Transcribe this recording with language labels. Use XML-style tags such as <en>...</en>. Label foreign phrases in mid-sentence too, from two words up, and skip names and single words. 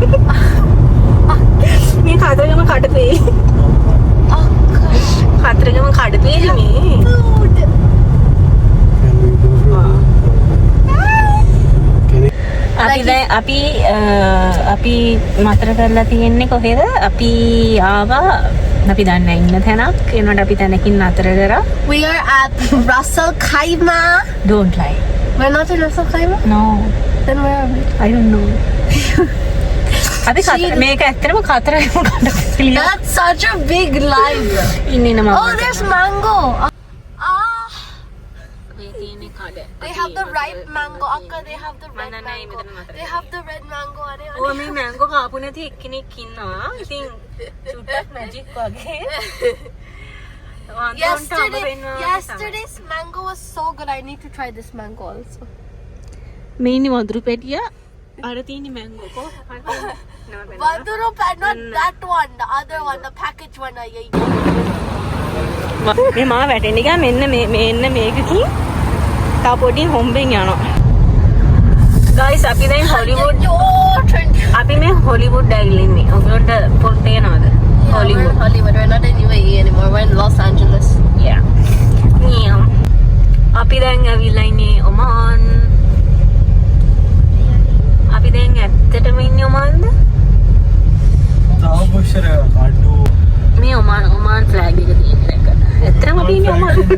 <si>මේ කතරගම කඩපේ. කතරගම කඩපේ මේ. අපි මතර කරලා තියෙන්නේ කොහෙද? අපි ආවා අපි දන්නේ ඉන්න තැනක්. එනකොට අපි තැනකින් නතර කරා.</si> <en>We are at Russell Khaimah. Don't lie. We're not in Russell Khaimah? No. Then where are we? I don't know.</en> <si>අපි මේක ඇත්තටම කතරගම කඩපේ.</si> <en>That's such a big lie.</en> <si>ඉන්නේ නම.</si> <en>Oh, there's mango.</en> <si>මේ තියෙන්නේ කඩ.</si> <en>They have the ripe mango. Akka, they have the red mango. They have the red mango.</en> <si>ඔය මේ මැංගෝ කාපු නැති එක්කෙනෙක් ඉන්නවා. ඉතින් චුට්ටක් මැජික් වගේ.</si> <en>Yesterday's mango was so good. I need to try this mango also.</en> <si>මේ ඉන්නේ වඳුරු පැටිය. අර තියෙන්නේ මැංගෝ කො.</si> <en>Vaduru pad, not that one. The other one, the package one.</en> <si>මේ මාව වැටෙන්න ගියා. මෙන්න මේකකින් තා පොඩි හොම්බෙන් යනවා. Guys, අපි දැන් හොලිවුඩ් අපි මේ හොලිවුඩ් ඇවිල්ලා ඉන්නේ. ඔයගොල්ලන්ට පොත් එනවද?</si> <en>Hollywood. We're not in UAE anymore. We're in Los Angeles. Yeah.</en> <si>අපි දැන් ඇවිල්ලා ඉන්නේ ඔමාන්. අපි දැන් ඇත්තටම ඉන්නේ ඔමාන්ද? තාවුෂර කඩු මේ ඔමාන් ෆ්ලැග් එක තියෙන එක. ඇත්තටම අපි ඉන්නේ ඔමාන්.</si>